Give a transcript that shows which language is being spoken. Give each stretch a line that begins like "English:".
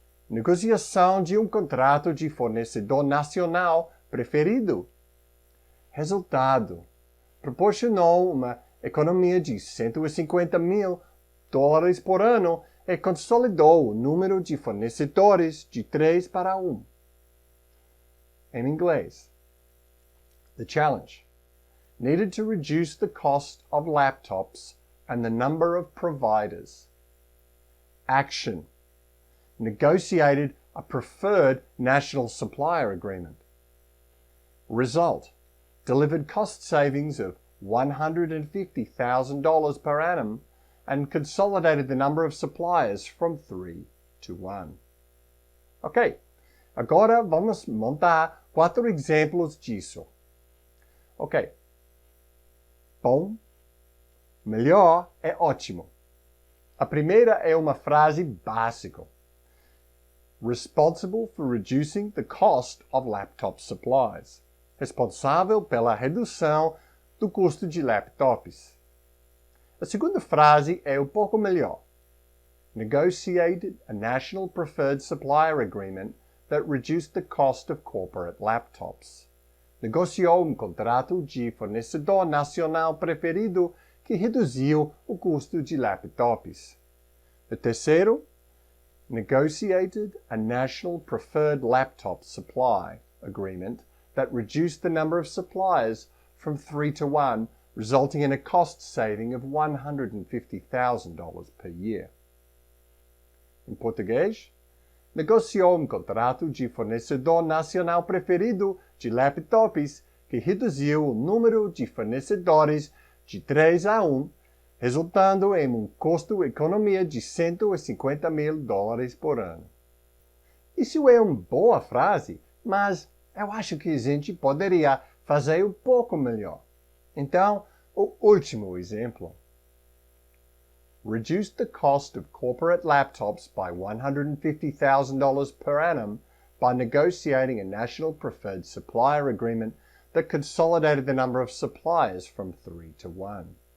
Portuguese: Negociação de um contrato de fornecedor nacional preferido. Resultado. Proporcionou uma economia de $150 mil por ano e consolidou o número de fornecedores de 3 para 1. Em inglês.
English: The challenge. Needed to reduce the cost of laptops and the number of providers. Action. Negotiated a preferred national supplier agreement. Result. Delivered cost savings of $150,000 per annum and consolidated the number of suppliers from 3 to 1.
Portuguese: Ok, agora vamos montar 4 exemplos disso. Ok. Bom, melhor e ótimo. A primeira é uma frase básica.
English: Responsible for reducing the cost of laptop supplies.
Portuguese: Responsável pela redução do custo de laptops. A segunda frase é um pouco melhor.
English: Negotiated a national preferred supplier agreement that reduced the cost of corporate laptops.
Portuguese: Negociou um contrato de fornecedor nacional preferido que reduziu o custo de laptops. O terceiro,
English: negotiated a national preferred laptop supply agreement that reduced the number of suppliers from 3 to 1, resulting in a cost saving of $150,000 per year.
Portuguese: Em português, negociou um contrato de fornecedor nacional preferido de laptops que reduziu o número de fornecedores de 3 a 1, resultando em um custo-economia de $150 mil por ano. Isso é uma boa frase, mas eu acho que a gente poderia fazer um pouco melhor. Então, o último exemplo.
English: Reduced the cost of corporate laptops by $150,000 per annum by negotiating a national preferred supplier agreement that consolidated the number of suppliers from 3 to 1.